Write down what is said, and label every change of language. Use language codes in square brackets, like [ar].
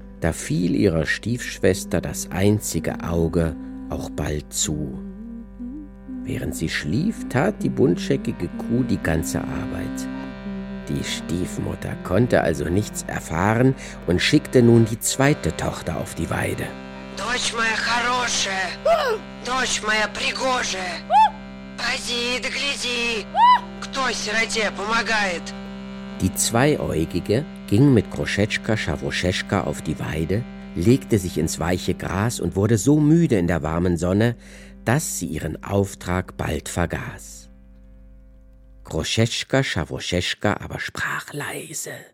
[de] Da fiel ihrer Stiefschwester das einzige Auge auch bald zu. Während sie schlief, tat die buntscheckige Kuh die ganze Arbeit. Die Stiefmutter konnte also nichts erfahren und schickte nun die zweite Tochter auf die Weide. [ru] Дочь моя хорошая, дочь моя пригожая, пойди да гляди, кто сироте помогает. [de] Die Zweiäugige ging mit Groschetschka Schawroschetschka auf die Weide, legte sich ins weiche Gras und wurde so müde in der warmen Sonne, dass sie ihren Auftrag bald vergaß. Groschetschka Schawroschetschka aber sprach leise: